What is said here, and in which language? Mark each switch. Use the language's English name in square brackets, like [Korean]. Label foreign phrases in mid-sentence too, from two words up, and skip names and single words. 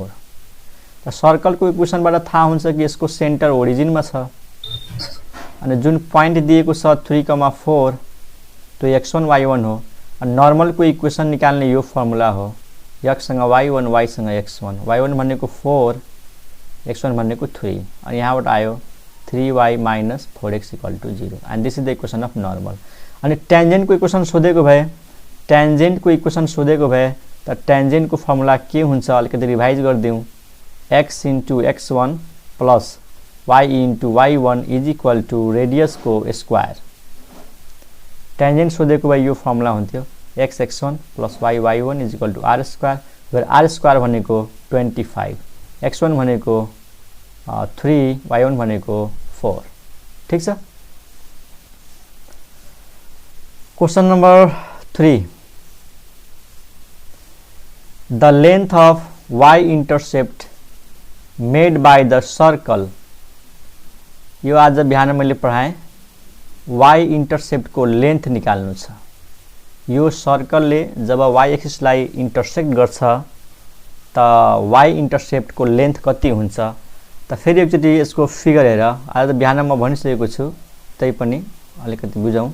[Nepali] त सर्कलको इक्वेसनबाट थाहा हुन्छ कि यसको सेन्टर ओरिजिनमा छ, अनि जुन पोइन्ट दिएको छ 3,4 त्यो x1 y1 हो। अनि नर्मलको इक्वेसन निकाल्ने यो फर्मुला हो, x सँग y1 y सँग x1, y1 भनेको 4 x1 भनेको 3, अनि यहाँबाट आयो [English] 3y minus 4x equal to 0, and this is the equation of normal। [Nepali] अनि टेन्जेन्ट को इक्वेसन सोधेको भए, टेन्जेन्ट को इक्वेसन सोधेको भए त टेन्जेन्ट को फर्मुला के हुन्छ अलिकति रिभाइज गर्दिउँ, [English] x into x1 plus y into y1 is equal to radius को स्क्वायर। [Nepali] टेन्जेन्ट सोधेको भए यो फर्मुला हुन्थ्यो, [English] x x1 plus y y1 is equal to r square, [Nepali] र [English] r square [Nepali] भनेको 25, x1 भनेको 3, y1 भनेको 4। ठीक छ। [English] question number 3, the length of y intercept made by the circle. [Nepali] यो आज बिहान मैले पढाएँ, [English] y intercept [Nepali] को लेंथ निकाल्नु छ। यो सर्कलले जब [English] y axis [Nepali] लाई इंटरसेक्ट गर्छ त [English] y intercept [Nepali] को लेंथ कति हुन्छ? त फेरि एकचोटि यसको फिगर हेर, आज बिहान म भनिसकेको छु, तै पनि अलिकति बुझौँ।